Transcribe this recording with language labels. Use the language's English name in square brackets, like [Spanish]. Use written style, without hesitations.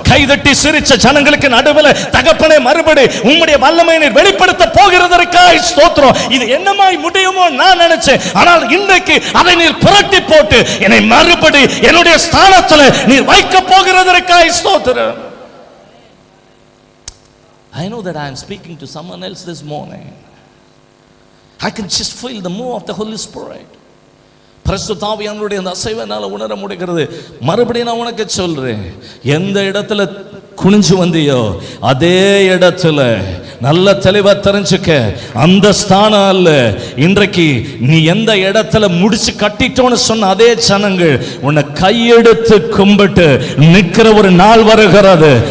[Tamil] கைதட்டி சிரிச்ச ஜனங்களுக்கு நடுவில் தகப்பனே மறுபடி உம்முடைய வல்லமையை நீர் வெளிப்படுத்த போகிறதற்காய் ஸ்தோத்திரம். இது என்னமாய் முடியுமோ நான் நினைச்சேன், ஆனால் இன்றைக்கு அதை நீர் புரட்டி போட்டு என்னை மறுபடி என்னுடைய ஸ்தானத்தில் நீர் வைக்க போகிறதற்காய் ஸ்தோத்திரம். [English] I know that I am speaking to someone else this morning. I can just feel the move of the Holy Spirit. [Tamil] பரிசுத்த ஆவியானவருடைய அந்த அசைவை என்னால் உணர முடிகிறது. மறுபடியும் நான் உனக்கு சொல்றேன், எந்த இடத்துல குனிஞ்சு வந்தியோ அதே இடத்துல நல்ல தெளிவா தெரிஞ்சுக்க, அந்த ஸ்தானம் அல்ல. இன்றைக்கு நீ எந்த இடத்துல முடிச்சு கட்டிட்டோன்னு சொன்ன அதே ஜனங்கள் உன்னை கையெடுத்து கும்பிட்டு நிற்கிற ஒரு நாள் வருகிறது.